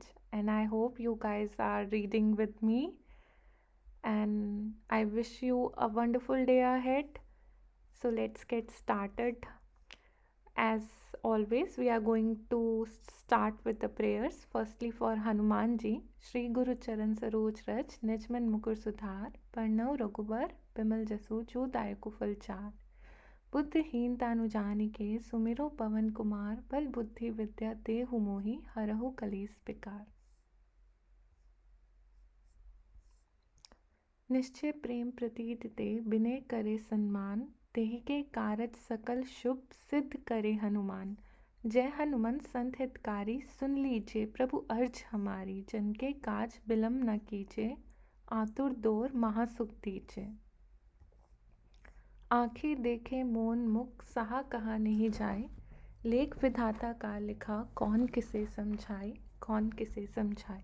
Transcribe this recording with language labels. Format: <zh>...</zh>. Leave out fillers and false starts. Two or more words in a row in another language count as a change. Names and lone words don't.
<en>And I hope you guys are reading with me. And I wish you a wonderful day ahead. So let's get started. As always, we are going to start with the prayers. Firstly, for Hanuman ji,</en> <hi>श्री गुरु चरण सरोज रज, निजमन मुकुर सुधार, परनव रघुबर, बिमल जसु, जो दायकु फल चार. बुद्धिहीन तानु जानिके सुमिरो पवन कुमार बल बुद्धि विद्या देहु मोहि हरहु कलेस पिकार। निश्चय प्रेम प्रतीत ते विनय करे सन्मान तेहि के कारज सकल शुभ सिद्ध करे हनुमान। जय हनुमान संत हितकारी सुन लीजिए प्रभु अर्ज हमारी जन के काज विलम्ब न कीजिए आतुर दोर महासुख दीजिए। आंखें देखे मौन मुख सहा कहा नहीं जाए लेख विधाता का लिखा कौन किसे समझाए।</hi>